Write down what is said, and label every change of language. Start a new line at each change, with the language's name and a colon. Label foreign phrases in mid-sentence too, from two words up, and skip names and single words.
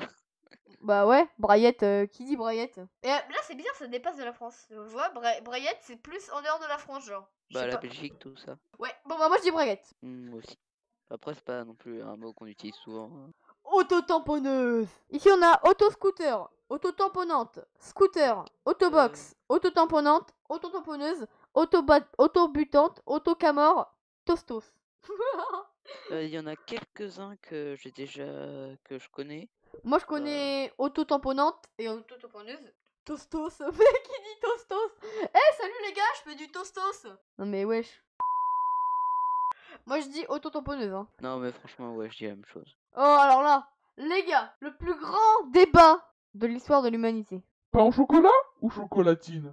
French: Bah ouais, braillette, qui dit braillette? Et là c'est bizarre, ça dépasse de la France. Je vois, braillette c'est plus en dehors de la France, genre. Je Bah, sais la pas. Belgique, tout ça. Ouais, bon bah moi je dis braguette. Moi aussi. Après, c'est pas non plus un mot qu'on utilise souvent, hein. Auto-tamponneuse. Ici on a auto-scooter, auto-tamponnante, scooter, Euh, autobox, auto-tamponnante, auto-tamponneuse, auto-butante, auto-camor, tostos. Il y en a quelques-uns que j'ai déjà, que je connais. Moi je Bah, connais auto-tamponnante et auto-tamponneuse. Tostos, mec qui dit tostos. Eh salut les gars, je fais du tostos. Non mais wesh. Moi je dis auto-tamponneuse hein. non, mais franchement, ouais, je dis la même chose. Oh alors là, les gars, le plus grand débat de l'histoire de l'humanité. Pain au chocolat ou chocolatine?